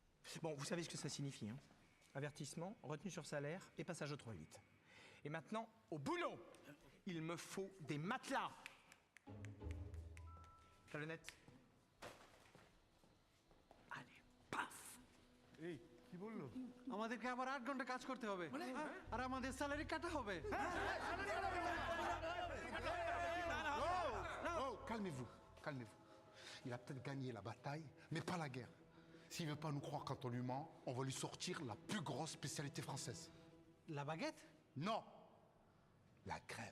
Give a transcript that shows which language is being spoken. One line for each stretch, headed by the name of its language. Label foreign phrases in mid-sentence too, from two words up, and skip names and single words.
French: Bon, vous savez ce que ça signifie, hein? Avertissement, retenue sur salaire et passage au 3-8. Et maintenant, au boulot! Il me faut des matelas! Talonnette. Allez, paf!
Bangla: এই কি বললো আমাদেরকে আবার 8 ঘন্টা কাজ করতে হবে আর আমাদের স্যালারি কাটা হবে
French: Oh, calmez-vous, calmez-vous. Il a peut-être gagné la bataille, mais pas la guerre. S'il veut pas nous croire quand on lui ment, on va lui sortir la plus grosse spécialité française. La baguette? Non. La grève.